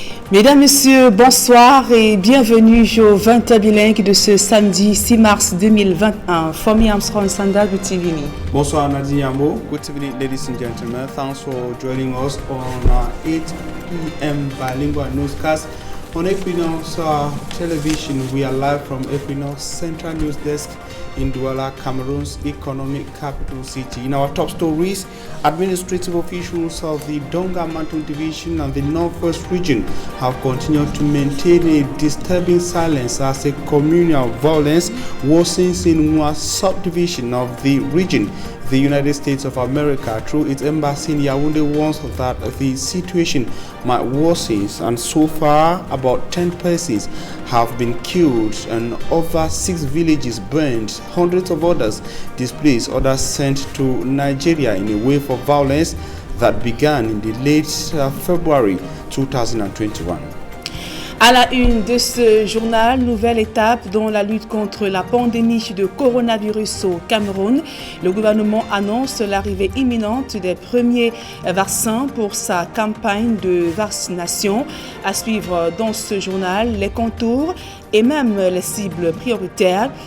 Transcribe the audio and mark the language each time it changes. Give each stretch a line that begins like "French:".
French: Mesdames, Messieurs, bonsoir et bienvenue au 20h bilingue de ce samedi 6 mars 2021. Fomi Armstrong Sandal Boutivini. Bonsoir Nadine Yambo.
English: Good evening, ladies and gentlemen. Thanks for joining us on 8 p.m. bilingual newscast on Equinox Television. We are live from Equinox Central News Desk in Douala, Cameroon's economic capital city. In our top stories, administrative officials of the Donga Mantul Division and the Northwest region have continued to maintain a disturbing silence as a communal violence worsens in one subdivision of the region. The United States of America, through its embassy in Yaoundé, warns that the situation might worsen, and so far about 10 persons have been killed and over 6 villages burned, hundreds of others displaced, others sent to Nigeria in a wave of violence that began in the late February 2021.
French: À la une de ce journal, nouvelle étape dans la lutte contre la pandémie de coronavirus au Cameroun. Le gouvernement annonce l'arrivée imminente des premiers vaccins pour sa campagne de vaccination. À suivre dans ce journal, les contours et même les cibles prioritaires.